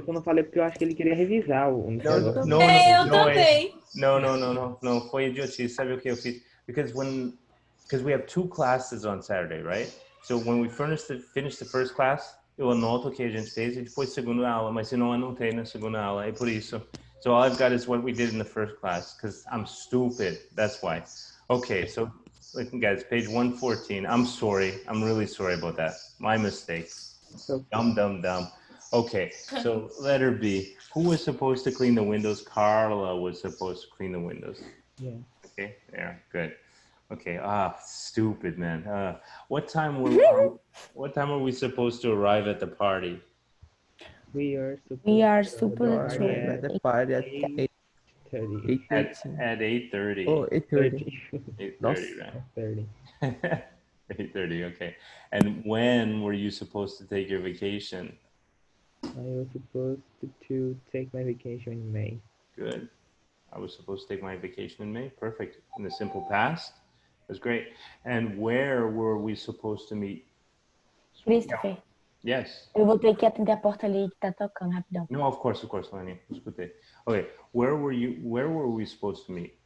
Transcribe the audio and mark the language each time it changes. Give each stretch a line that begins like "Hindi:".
Portuguese: Eu não falei porque eu acho que ele queria revisar o negócio. Eu também. No, foi idiotice. Sabe o que eu fiz?
English: Because we have 2 classes on Saturday, right? So when we finish the first class,
Portuguese: eu anoto o que a gente fez e depois segunda aula, mas eu não anotei na segunda aula, é por isso.
English: So all I've got is what we did in the first class, because I'm stupid, that's why. Okay, so listen guys, page 114, I'm sorry, I'm really sorry about that, my mistake. Dumb. Okay, so letter B, who was supposed to clean the windows? Carla was supposed to clean the windows. Yeah. Okay, there, good. Okay, stupid man. What time are we supposed to arrive at the party? We are supposed to arrive at the party at 8:30. At 8:30. Oh, 8:30. 8:30, right? 8:30. 8:30, okay. And when were you supposed to take your vacation? I was supposed to take my vacation in May. Good. I was supposed to take my vacation in May. Perfect. In the simple past. That's great. And where were we supposed to meet? Christopher, Yes.
Portuguese: eu vou ter que atender a porta ali que tá tocando rapidão.
English: No, of course, Lani.
Portuguese: Escutei.
English: Okay, where were we supposed to meet?